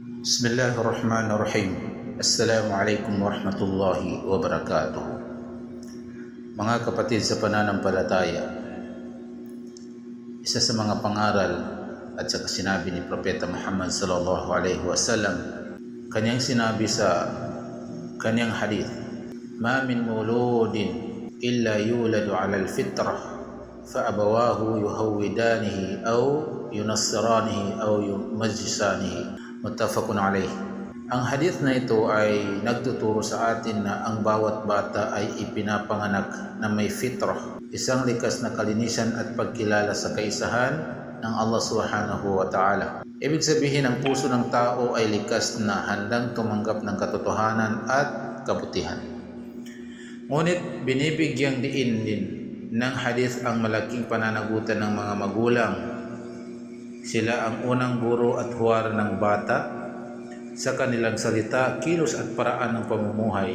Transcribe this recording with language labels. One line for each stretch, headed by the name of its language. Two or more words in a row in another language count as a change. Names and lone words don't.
Arabic: بسم الله الرحمن الرحيم. السلام عليكم ورحمة الله وبركاته.
Filipino: Mga kapatid sa pananampalataya, isa sa mga pangaral at saka sinabi ni Propeta Muhammad
Arabic: صلى الله عليه وسلم,
Filipino: kanyang sinabi sa kanyang hadith,
Arabic: "ما من مولود إلا يولد على الفطرة فأبواه يهودانه أو ينصرانه أو يمجسانه." متفق عليه.
Filipino: Ang hadith na ito ay nagtuturo sa atin na ang bawat bata ay ipinapanganak na may fitrah, isang likas na kalinisan at pagkilala sa kaisahan ng Allah
Arabic: سبحانه وتعالى.
Filipino: Ibig sabihin, ang puso ng tao ay likas na handang tumanggap ng katotohanan at kabutihan. Ngunit binibigyang diin din ng hadith ang malaking pananagutan ng mga magulang. Sila ang unang guro at huwar ng bata sa kanilang salita, kilos at paraan ng pamumuhay.